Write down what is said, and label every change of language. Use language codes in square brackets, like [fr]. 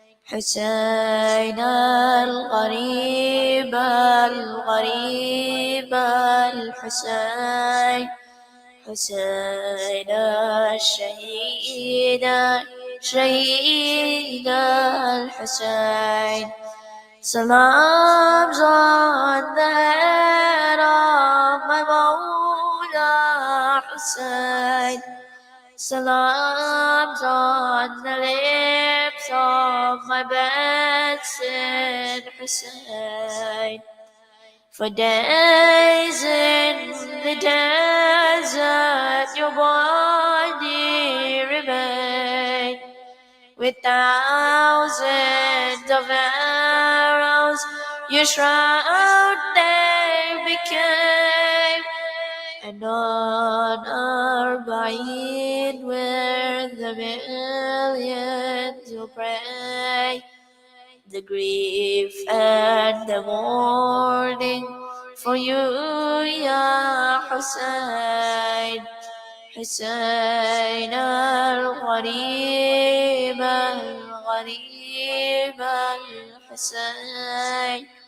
[ar] حسين الغريب الغريب الحسين حسين الشهيد شهيد الحسين. [en] Salams on the head of my Mawla Hussein. Salams on the lips of my blessed Hussein. For days in the desert your body remained, with thousands of arrows your shroud they became, and on Arba'in where the millions will pray, the grief and the mourning for you, Ya Hussein. [ar] حسين الغريب الغريب الحسين.